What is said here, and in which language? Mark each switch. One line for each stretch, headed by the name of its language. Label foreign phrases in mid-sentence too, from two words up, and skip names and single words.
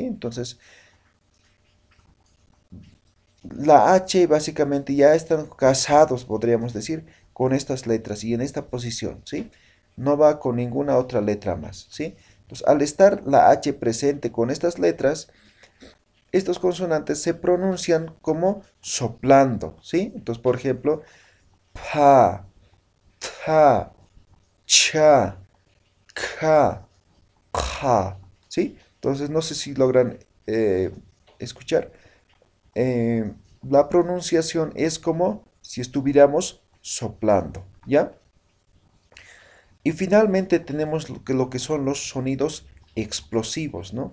Spanish: Entonces, la H básicamente ya están casados, podríamos decir, con estas letras y en esta posición, ¿sí? No va con ninguna otra letra más, ¿sí? Entonces, al estar la H presente con estas letras, estos consonantes se pronuncian como soplando, ¿sí? Entonces, por ejemplo, pa, ta, cha, ka, ja, ¿sí? Entonces, no sé si logran escuchar. Eh, la pronunciación es como si estuviéramos soplando, ¿ya? Y finalmente tenemos lo que son los sonidos explosivos, ¿no?